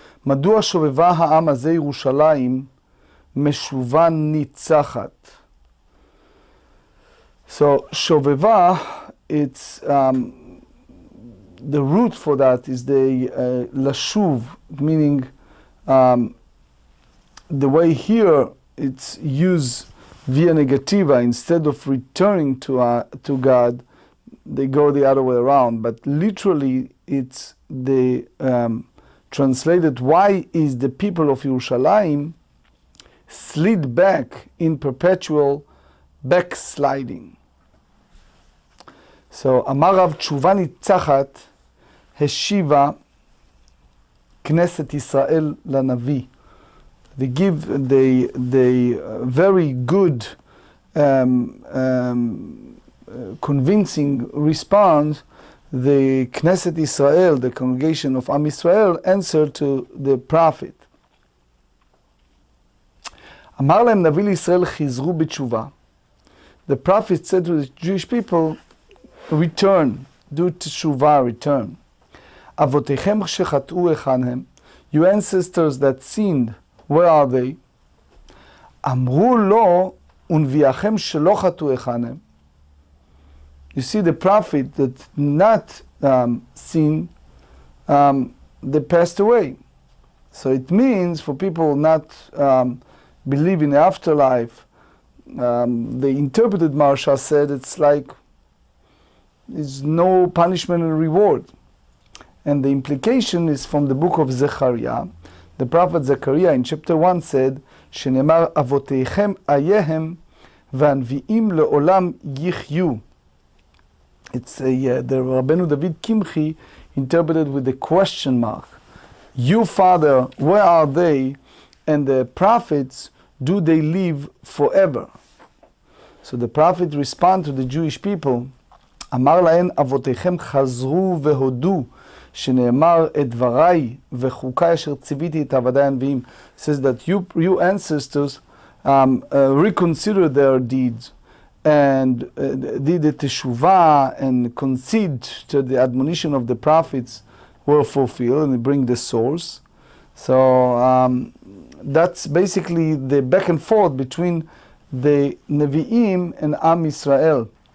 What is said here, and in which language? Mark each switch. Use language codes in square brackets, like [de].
[he] מדוע שובבה העם הזה ירושלים משובה ניצחת? [en] So שובבה, it's the root for that is the לשוב, meaning the way here it's used via negativa. Instead of returning to God, they go the other way around. But literally, it's the translated, why is the people of Yerushalayim slid back in perpetual backsliding? So, [he] אמר רב תשובה ניצחת השיבה כנסת ישראל לנביא. [en] They give the very good, convincing response. The Knesset Israel, the congregation of Am Israel, answered to the prophet. [he] אמר להם נביא לישראל חזרו בתשובה. [en] The prophet said to the Jewish people, return, do teshuvah, return. [he] אבותיכם שחטאו היכן הם? [en] Your ancestors that sinned, where are they? [he] אמרו לו ונביאכם שלא חטאו היכן הם? [en] You see, the prophet that not sin, they passed away. So it means for people not believe in the afterlife, they interpreted Marsha said it's like there's no punishment and reward. And the implication is from the book of Zechariah. The prophet Zechariah in chapter 1 said, [he] שנאמר אבותיכם אייהם והנביאים לעולם יחיו. [en] It's the Rabbeinu David Kimchi interpreted with the question mark. You, Father, where are they? And the prophets, do they live forever? So the prophet responds to the Jewish people, [he] אמר להן אבותיכם חזרו והודו שנאמר את דבריי וחוקי אשר ציוויתי את עבדי הנביאים. [en] Says that you ancestors reconsider their deeds and did the teshuvah and concede to the admonition of the prophets were fulfilled, and they bring the source. So that's basically the back and forth between the Nevi'im and Am Israel.